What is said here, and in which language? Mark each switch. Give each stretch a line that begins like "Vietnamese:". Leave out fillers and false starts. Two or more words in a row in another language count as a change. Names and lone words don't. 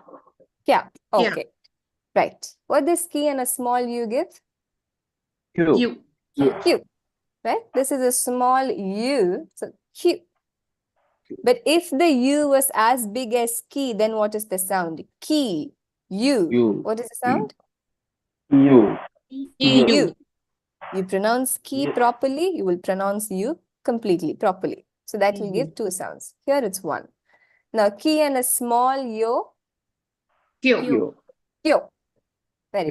English: Kya. Kya. Okay, right. What does ki and a small u give? Q. You. Q, right? This is a small u, so Q. But if the u was as big as ki, then what is the sound? Ki, u. U. What is the sound? U. U. You pronounce ki U. properly, you will pronounce u completely, properly. So that will give two sounds. Here it's one. Now ki and a small yo, Q. Q. yo. Very